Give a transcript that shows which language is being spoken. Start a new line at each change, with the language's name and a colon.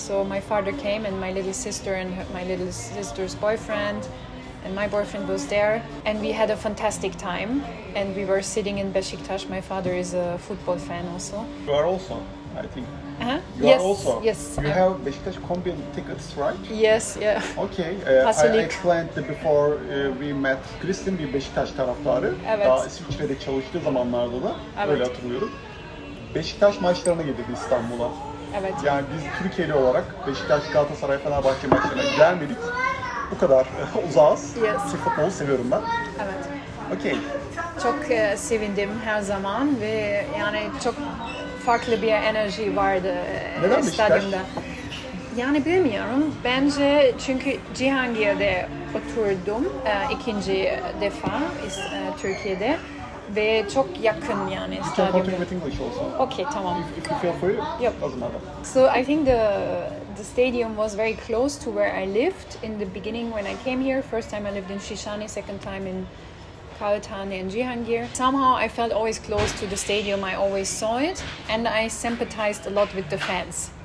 English: So my father came, and my little sister and my little sister's boyfriend and my boyfriend was there, and we had a fantastic time. And we were sitting in Beşiktaş. My father is a football fan also. You are also, I think. You yes, are also. Yes. You have Beşiktaş Kombin tickets, right? Yes, yeah. Okay. I explained before we met.
Turkish: Kristin bir Beşiktaş taraftarı. Evet. Daha İsviçre'de çalıştığı zamanlarda da evet. öyle hatırlıyorum. Beşiktaş maçlarına gelirdi İstanbul'a. Evet. Yani biz Türkiye'li olarak Beşiktaş, Galatasaray, Fenerbahçe maçlarına gelmedik. Bu kadar uzağız.
English: Yes.
Turkish: Futbolu seviyorum ben. Evet.
English: Okay.
Turkish: Çok sevindim her zaman ve yani çok farklı bir enerji vardı stadyumda. Yani bilmiyorum. Bence çünkü Cihangir'de oturdum ikinci defa Türkiye'de ve çok yakın yani stadyum.
English: You can continue with English also. Okay, tamam. If you feel free, yep. Doesn't matter. So I think the stadium was very close to where I lived in the beginning when I came here. First time I lived in Şişhane, second time in Kağıthane and Cihangir. Somehow I felt always close to the stadium, I always saw it, and I sympathized a lot with the fans.